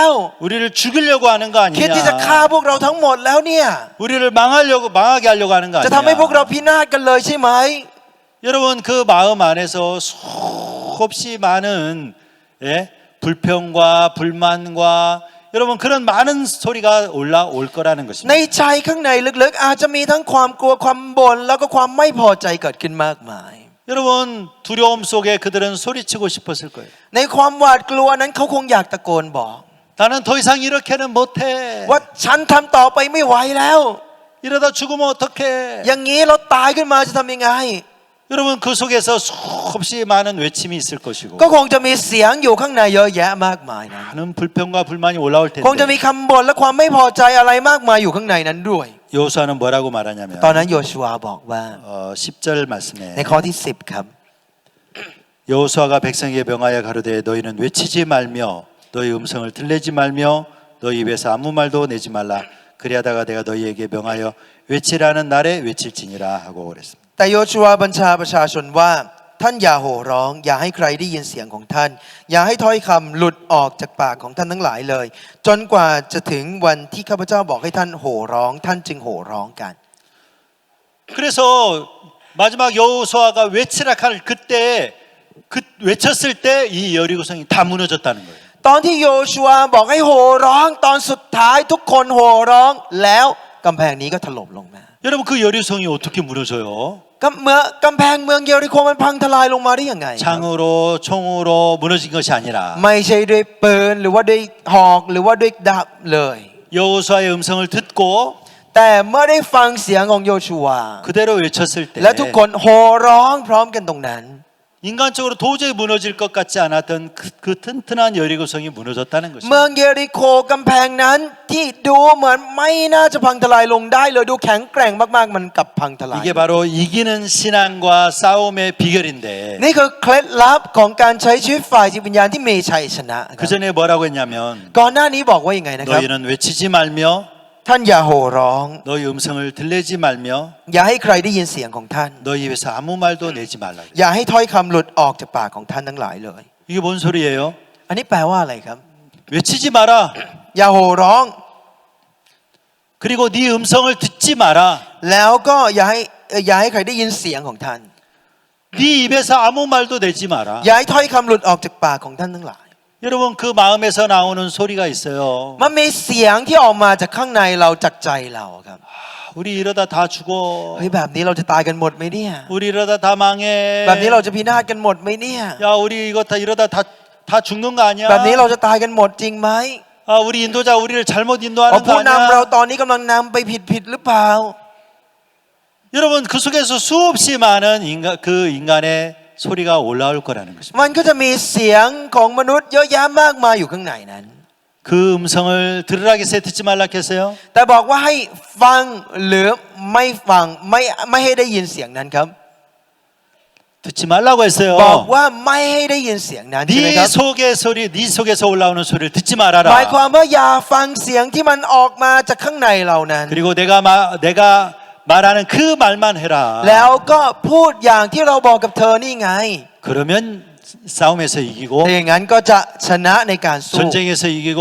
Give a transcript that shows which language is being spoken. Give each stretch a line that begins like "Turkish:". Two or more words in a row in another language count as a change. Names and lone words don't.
Korean: 우리를 죽이려고 하는 거
Thai: คิดที่จะฆ่า
Korean: 아니냐?
Thai: พวกเราทั้งหมดแล้วเนี่ย
Korean: 우리를 망하게 하려고 하는 거
Thai: จะทำให้พวกเรา
Korean: 아니냐?
Thai: พินาศกันเลยใช่ไหม
Korean: 여러분 그 마음 안에서 수없이 많은 예? 불평과 불만과 여러분 그런 많은 소리가 올라올 거라는
Thai: ใน
Korean: 것입니다.
Thai: ใจข้างในลึกๆอาจจะมีทั้งความกลัวความบ่นแล้วก็ความไม่พอใจเกิดขึ้นมากมาย
Korean: 여러분 두려움 속에 그들은 소리치고 싶었을 거예요.
Thai: ในความหวาดกลัวนั้นเขาคงอยากตะโกนบอก
Korean: 나는 더 이상 이렇게는 못해.
Thai: ว่าฉันทำต่อไปไม่ไหวแล้ว
Korean: 이러다 죽으면 어떡해.
Thai: อย่างนี้เราตายขึ้นมาจะทำยังไง
Korean: 여러분 그 속에서 수없이 많은 외침이 있을 것이고
Thai: ก็คงจะมีเสียงอยู่ข้างในเยอะแยะมากมายนะ
Korean: 많은 불평과 불만이 올라올
Thai: คงจะมี
Korean: 텐데
Thai: คำบ่นและความไม่พอใจอะไรมากมายอยู่ข้างในนั้นด้วย
Korean: 여호수아는 뭐라고 말하냐면
Thai: ตอนนั้นโยชูวาบอกว่า
Korean: 10절 말씀에
Thai: ในข้อที่10ครับ
Korean: 여호수아가 백성에게 명하여 가로되 너희는 외치지 말며 너희 음성을 들내지 말며 너희 입에서 아무 말도 내지 말라 그리하다가 내가 너희에게 명하여 외치라는 날에 외칠지니라 하고 그랬습니다.
Thai: แต่โยชูวาบัญชาประชาชนว่าท่านอย่าโห่ร้องอย่าให้ใครได้ยินเสียงของท่าน อย่าให้ถ้อยคำหลุดออกจากปากของท่านทั้งหลายเลย จนกว่าจะถึงวันที่ข้าพเจ้าบอกให้ท่านโห่ร้องท่านจึงโห่ร้องกัน
Korean: 그래서 마지막 여호수아가 외치라 할 그때 그 외쳤을 때 이 여리고성이 다 무너졌다는 거예요.
Thai: ตอนที่โยชูวาบอกให้โห่ร้องตอนสุดท้ายทุกคนโห่ร้องแล้วกำแพงนี้ก็ถล่มลงมา
Korean: 여러분 그 여리고성이 어떻게 무너져요?
Thai: กำแพงเมืองเยริโคมันพังทลายลงมาได้ยังไง
Korean: 창으로 총으로 무너진 것이 아니라
Thai: ไม่ใช่ด้วยปืนหรือว่าด้วยหอกหรือว่าด้วยดาบเลย
Korean: 여호수아의 음성을 듣고
Thai: แต่เมื่อได้ฟังเสียงของโยชูวา
Korean: 그대로 외쳤을 때
Thai: และทุกคนโห่ร้องพร้อมกันตรงนั้น
Korean: 인간적으로 도저히 무너질 것 같지 않았던 그 튼튼한 여리고성이 무너졌다는
Thai: เมื
Korean: 것입니다.
Thai: องเยริโคกำแพงนั้นที่ดูเหมือนไม่น่าจะพังทลายลงได้เลยดูแข็งแกร่งมากๆมันกลับพังทลาย
Korean: 이게 바로 이기는 신앙과 싸움의 비결인데
Thai: นี่คือเคล็ดลับของการใช้ชีวิตฝ่ายจิตวิญญาณที่มีชัยชนะ
Korean: 그 전에 뭐라고 했냐면
Thai: ก่อนหน้านี้บอกว่ายังไงนะครับ
Korean: 너희는 외치지 말며
Thai: ท่านอย่าโห่ร้อง
Korean: 너희 음성을 들리지 말며
Thai: อย่าให้ใครได้ยินเสียงของท่าน
Korean: 너희 입에서 아무 말도 내지 말라.
Thai: อย่าให้ถ้อยคำหลุดออกจากปากของท่านทั้งหลายเลย
Korean: 이게 뭔 소리예요?
Thai: อันนี้แปลว่าอะไรครับ
Korean: 외치지 마라.
Thai: อย่าโห่ร้อง
Korean: 그리고 네 음성을 듣지 마라.
Thai: แล้วก็อย่าให้ใครได้ยินเสียงของท่าน
Korean: 네 입에서 아무 말도 내지 마라.
Thai: อย่าให้ถ้อยคำหลุดออกจากปากของท่านทั้งหลาย
Korean: 여러분 그 마음에서 나오는 소리가 있어요.
Thai: มันมีเสียงที่ออกมาจากข้างในเราจากใจเราครับ
Korean: 우리 이러다 다 죽어.
Thai: เฮ้ยแบบนี้เราจะตายกันหมดไหมเนี่ย
Korean: 우리 이러다 다 망해.
Thai: แบบนี้เราจะพินาศกันหมดไหมเนี่ย
Korean: 야 우리 이거 다 이러다 다 죽는 거 아니야?
Thai: แบบนี้เราจะตายกันหมดจริงไหม
Korean: 아 우리 인도자 우리를 잘못
Thai: อ๋อ
Korean: 인도하는 거
Thai: ผู้นำเรา
Korean: 아니야?
Thai: ตอนนี้กำลังนำไปผิดหรือเปล่า
Korean: 여러분 그 속에서 수없이 많은 그 인간의 소리가 올라올 거라는 것입니다.
Thai: มันก็จะมีเสียงของมนุษย์เยอะแยะมากมายอยู่ข้างในนั้น
Korean: 그 음성을 들으라 했어요? 듣지 말라 했어요?
Thai: แต่บอกว่าให้ฟังหรือไม่ฟังไม่ให้ได้ยินเสียงนั้นครับ
Korean: 듣지 말라고 했어요.
Thai: บอกว่าไม่ให้ได้ยินเสียงนั้นใช่ไหมค
Korean: 네
Thai: รับ
Korean: 속의 소리, 네 속에서 올라오는 소리를 듣지
Thai: หมาย
Korean: 말아라.
Thai: ความว่าอย่าฟังเสียงที่มันออกมาจากข้างในเรานั้น
Korean: 그리고 내가 말하는 그 말만 해라.
Thai: แล้วก็พูดอย่างที่เราบอกกับเธอนี่ไง
Korean: 그러면 싸움에서 이기고
Thai: ถ้าอย่างนั้นก็จะชนะในการสู้
Korean: 전쟁에서 이기고